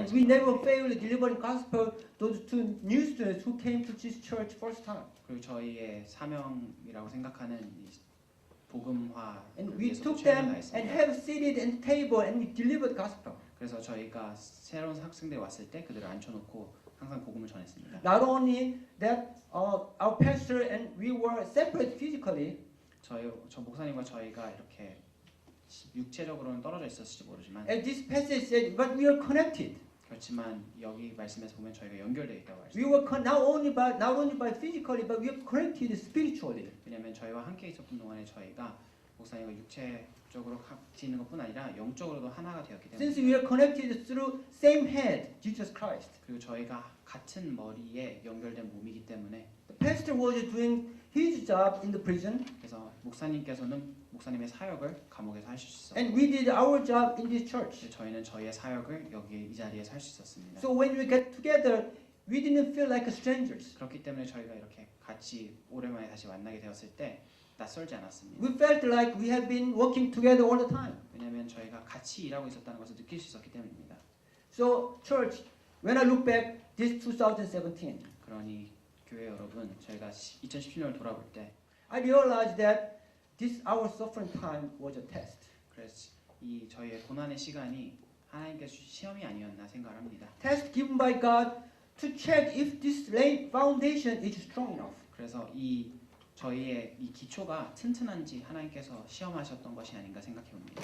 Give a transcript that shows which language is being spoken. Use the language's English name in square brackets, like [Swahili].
[English] And we never failed to deliver gospel those two new students who came to this church first time. [Korean] 그리고 저희의 사명이라고 생각하는 이 복음화 [English] And we [Korean] 위해서도 [English] took [Korean] 최선을 [English] them and [Korean] 다했습니다. [English] have seated at the table and we delivered gospel. [Korean] 그래서 저희가 새로운 학생들이 왔을 때 그들을 앉혀놓고 항상 복음을 전했습니다. [English] Not only that, our pastor and we were separate physically, [Korean] 저 목사님과 저희가 이렇게 육체적으로는 떨어져 있었을지 모르지만, [English] as this passage said, but we are connected. [Korean] 그렇지만 여기 말씀에서 보면 저희가 연결되어 있다고 [English] We [Korean] 말씀합니다. [English] were not only by physically, but we are connected spiritually. [Korean] 왜냐하면 저희와 함께 있었던 동안에 저희가 목사님과 육체적으로 같이 있는 것뿐 아니라 영적으로도 하나가 되었기 [English] Since [Korean] 때문에, [English] we are connected through same head, Jesus Christ. [Korean] 그리고 저희가 같은 머리에 연결된 몸이기 때문에, [English] The pastor was doing his job in the prison, [Korean] 그래서 목사님께서는 목사님의 사역을 감옥에서 하실 수 [English] and [Korean] 있었고, [English] we did our job in this church. [Korean] 저희는 저희의 사역을 여기 이 자리에서 할 수 있었습니다. [English] So when we get together, we didn't feel like strangers. [Korean] 그렇기 때문에 저희가 이렇게 같이 오랜만에 다시 만나게 되었을 때 낯설지 않았습니다. [English] We felt like we have been working together all the time. [Korean] 왜냐하면 저희가 같이 일하고 있었다는 것을 느낄 수 있었기 때문입니다. [English] So church, when I look back this 2017, [Korean] 그러니 교회 여러분, 저희가 2017년을 돌아볼 때 [English] I realized that this our suffering time was a test. [Korean] 그래서 이 저희의 고난의 시간이 하나님께 시험이 아니었나 생각을 합니다. [English] Test given by God to check if this laid foundation is strong enough. [Korean] 그래서 저희의 이 기초가 튼튼한지 하나님께서 시험하셨던 것이 아닌가 생각해 봅니다.